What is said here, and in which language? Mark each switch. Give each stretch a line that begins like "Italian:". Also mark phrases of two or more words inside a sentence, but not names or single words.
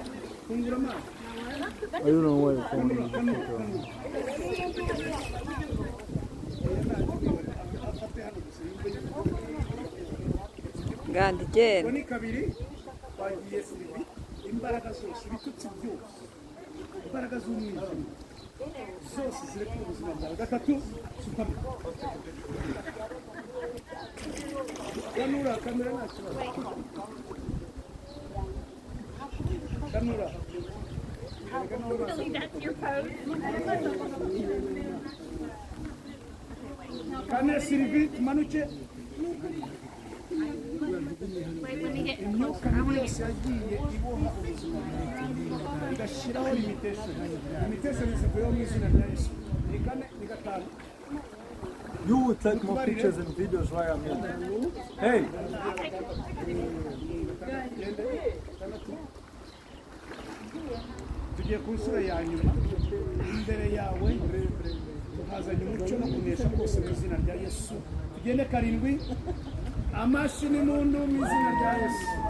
English: I don't know where your phone is.
Kinyarwanda: Gandi genda. Ni kabiri bagiye Sylvie imbaraga zose bitutsi byose imbaraga z'umwijima zose ziri ku buzima bwawe. Gatatu supama kanura kamera nta kibazo kanura
English: That's your pose.
Kinyarwanda: kane Sylvie tumanuke imyuka mibi yose yagiye iboha ubuzima bwawe igashyiraho limitation zivuyeho mu izina rya Yesu. Ni kane ni gatanu.
English: You will take more pictures and videos while I'm here. Hey!
Kinyarwanda: Tugiye ku nsura ya nyuma imbere yawe tuhazanye umucyo no kunesha kose mu izina rya Yesu. Tugende karindwi amashi n'impundu mu izina rya Yesu.